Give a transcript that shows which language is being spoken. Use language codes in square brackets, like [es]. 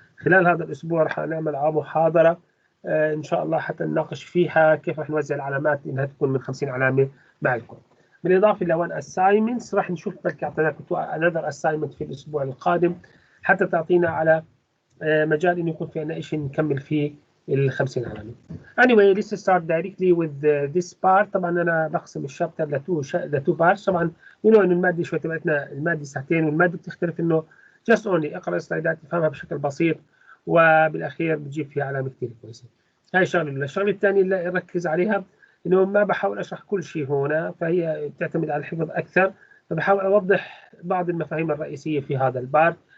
[ar] خلال هذا الأسبوع رح نعمل محاضرة إن شاء الله حتى نناقش فيها كيف رح نوزع العلامات إنها تكون من 50 علامة معكم. بالإضافة ل1 assignments رح نشوف بلكي أعطيناكم [en] another assignment [ar] في الأسبوع القادم حتى تعطينا على مجال إنه يكون في عندنا شيء نكمل فيه ال 50 علامة. [en] Anyway, let's start directly with this part. [ar] طبعا أنا بقسم الشابتر لتو بارتس. طبعا إنه المادة شوي تبعتنا المادة ساعتين، والمادة بتختلف إنه [en] just only [ar] اقرأ السلايدات تفهمها بشكل بسيط، وبالأخير بتجيب فيها علامة كثير كويسة. هاي شغلة. الشغلة الثانية اللي أركز عليها إنه ما بحاول أشرح كل شيء هنا، فهي بتعتمد على الحفظ أكثر، فبحاول أوضح بعض المفاهيم الرئيسية في هذا البارت.